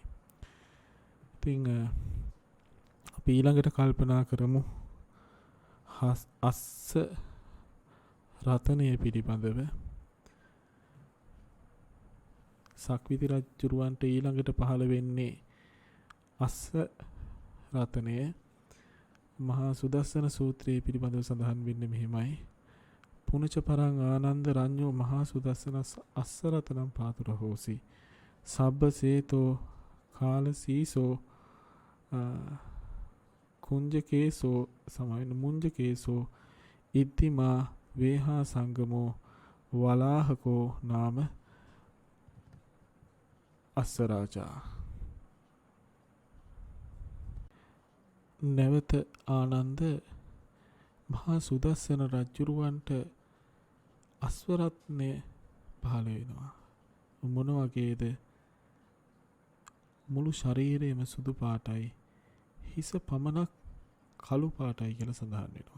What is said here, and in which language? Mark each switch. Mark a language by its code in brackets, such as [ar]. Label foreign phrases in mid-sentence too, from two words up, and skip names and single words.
[si] ඉතින් අපි ඊළඟට කල්පනා කරමු අස්ස රතනය පිළිබඳව. සක්විති රජුරවන්ට ඊළඟට පහළ වෙන්නේ අස්ස රතනය. මහා සුදස්සන සූත්‍රයේ පිළිබඳව සඳහන් වෙන්නේ මෙහිමයි. [pi] පුනච පරං ආනන්ද රඤ්ඤෝ මහා සුදස්සන අස්ස රතනම් පාතුර හෝසි. සබ්බ සේතෝ කාල සීසෝ කුංජකේසෝ සමයන මුංජකේසෝ ඉද්ධිමා වේහා සංගමෝ වලාහකෝ නාම අස්සරාජා. [si] නැවත ආනන්ද මහා සුදස්සන රජුරවන්ට අස්වරත්නය පහළ වෙනවා. මොන වගේද? මුළු ශරීරයම සුදු පාටයි, හිස පමණක් කළු පාටයි කියලා සඳහන් වෙනවා.